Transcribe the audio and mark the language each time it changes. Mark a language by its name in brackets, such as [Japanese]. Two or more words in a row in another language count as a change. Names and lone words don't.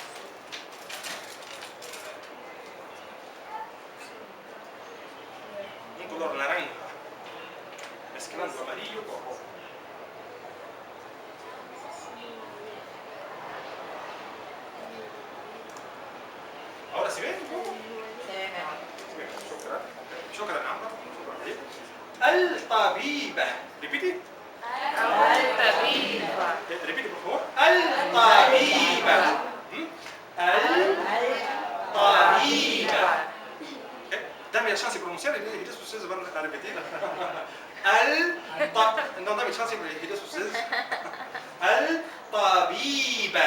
[Spanish] naranja, mezclando amarillo con rojo. Ahora se ve un poco. [Arabic] شكرا عمرو شكرا لك. الطبيبة ريبيتي. Al-Tabiba. [Spanish] ريبيتي por favor. [Arabic] الطبيبة. الطبيبة. [Spanish] Dame la chance de pronunciar y después ustedes van a repetir. No, dame chance y después ustedes. [Arabic] الطبيبة.